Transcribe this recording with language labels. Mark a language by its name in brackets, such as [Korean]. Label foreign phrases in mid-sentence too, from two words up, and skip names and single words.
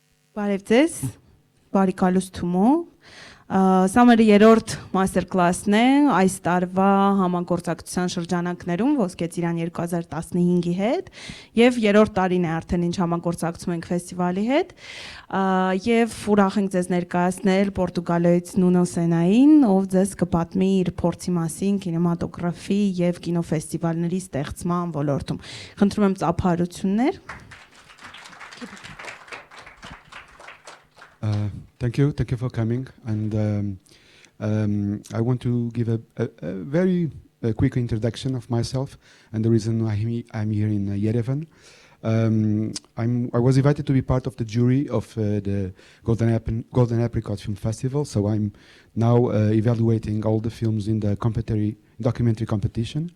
[Armenian] Բարև ձեզ, բարի կալուս Tumo։ Սա մեր երրորդ [English] master class- [Armenian] ն է այս տարվա համագործակցության շրջանակներում Ոսկե ծիրան 2015-ի հետ եւ երրորդ տարին է արդեն ինչ համագործակցում ենք ֆեստիվալի հետ եւ ուրախ ենք ձեզ ներկայացնել Պորտուգալիայից Nuno Senային, ով ձեզ կպատմի իր փորձի մասին կինեմատոգրաֆի եւ կինոֆեստիվալների ստեղծման ոլորտում։ Խնդրում եմ ծափահարություններ։ [English] Thank you for coming, and I want to give a very quick introduction of myself and the reason why I'm here in Yerevan. I was invited to be part of the jury of the Golden Apricot Film Festival, so I'm now evaluating all the films in the documentary competition.